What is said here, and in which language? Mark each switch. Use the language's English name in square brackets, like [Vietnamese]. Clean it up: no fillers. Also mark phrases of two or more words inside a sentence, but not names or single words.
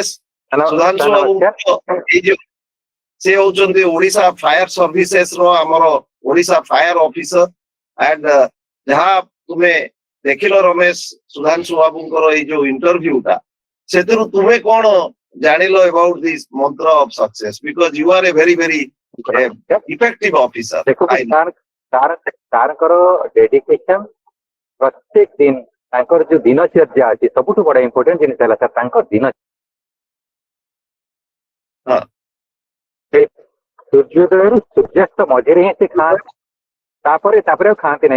[Odia] ସୁଧାଂଶୁ ବାବୁ ଏଇ ଯୋଉ ସେ ହଉଛନ୍ତି ଓଡିଶା ଫାୟାର ସର୍ଭିସେସ ର ଆମର ଓଡିଶା [English] fire officer. [Odia] ଆଣ୍ଡ ଯାହା ତୁମେ ଦେଖିଲ ରମେଶ ସୁଧାଂଶୁ ବାବୁଙ୍କର ଏଇ ଯୋଉ ଇଣ୍ଟରଭ୍ୟୁଟା, ସେଥିରୁ ତୁମେ କଣ ଜାଣିଲ [English] about this mantra of success, because you are a very effective officer? [Odia] ତାଙ୍କର ଡେଡିକେସନ ପ୍ରତ୍ୟେକ ଦିନ, ତାଙ୍କର ଯୋଉ ଦିନଚର୍ଯ୍ୟା ଅଛି ସବୁଠୁ ବଡ ଇମ୍ପୋର୍ଟାଣ୍ଟ ଜିନିଷ ହେଲା ସାର୍ ତାଙ୍କ ଦିନ ସୂର୍ଯ୍ୟୋଦୟରୁ ସୂର୍ଯ୍ୟାସ୍ତ ମଝିରେ ହିଁ ସେ ଖାଆନ୍ତି, ତାପରେ ଆଉ ଖାଆନ୍ତି ନାହିଁ।